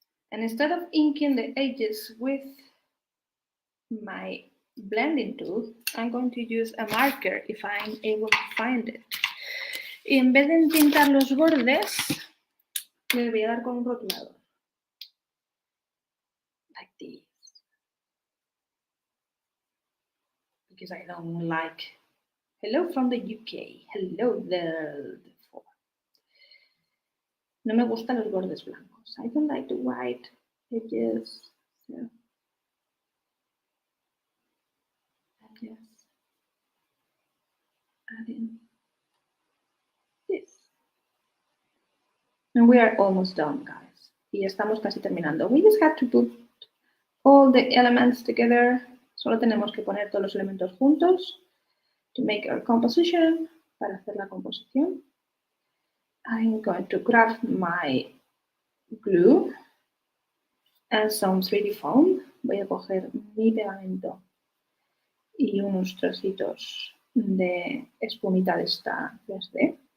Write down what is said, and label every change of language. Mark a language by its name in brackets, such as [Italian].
[English] And instead of inking the edges with my blending tool, I'm going to use a marker if I'm able to find it. [Spanish] Y en vez de pintar los bordes, le voy a dar con un rotulador. [English] Like this. Because I don't like... Hello from the UK. Hello there. [Spanish] No me gustan los bordes blancos. [English] I don't like the white edges. So. And just adding this. And we are almost done, guys. [Spanish] Y estamos casi terminando. [English] We just have to put all the elements together. [Spanish] Solo tenemos que poner todos los elementos juntos [English] to make our composition, [Spanish] para hacer la composición. [English] I'm going to grab my glue and some 3D foam. [Spanish] Voy a coger mi pegamento y unos trocitos de espumita de esta 3D.